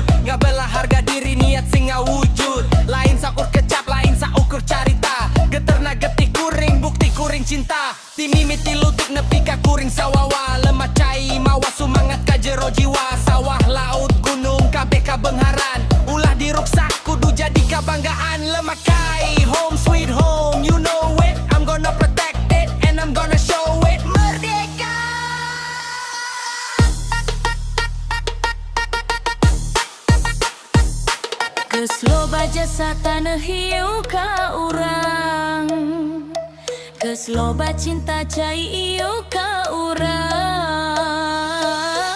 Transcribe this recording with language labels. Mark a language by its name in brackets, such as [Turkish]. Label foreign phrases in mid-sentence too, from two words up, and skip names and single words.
[Sundanese] Ngabelah harga diri niat sing ngawujud. Lain sakur kecap, lain saukur carita. Geterna getih kuring, bukti kuring cinta. Timimiti lutut nepi ka kuring sawawa. Lemak cai mawa sumangat ka jero jiwa. Sawah, laut, gunung, kabeh kabengharan. Ulah diruksak kudu jadi kabanggaan. Lemak cai, [English] home sweet home, you know it. I'm gonna protect it and I'm gonna show it. [Sundanese] Merdeka! Geus loba jasa tanah hiu ka urang. Geus loba cinta cai ieu ka urang.